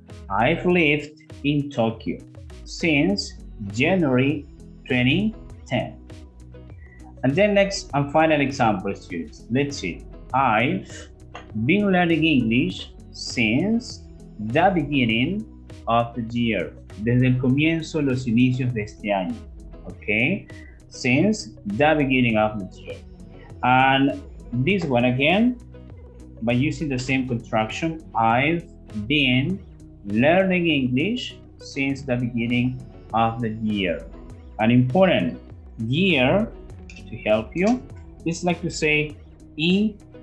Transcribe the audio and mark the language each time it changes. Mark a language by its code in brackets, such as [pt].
[en] I've lived in Tokyo since January 2010. And then next and final example, students. Let's see. I've been learning English since the beginning of the year. [es] Desde el comienzo, los inicios de este año. [en] Okay? Since the beginning of the year. And this one again, by using the same construction, I've been learning English since the beginning of the year. An important year to help you is like to say year.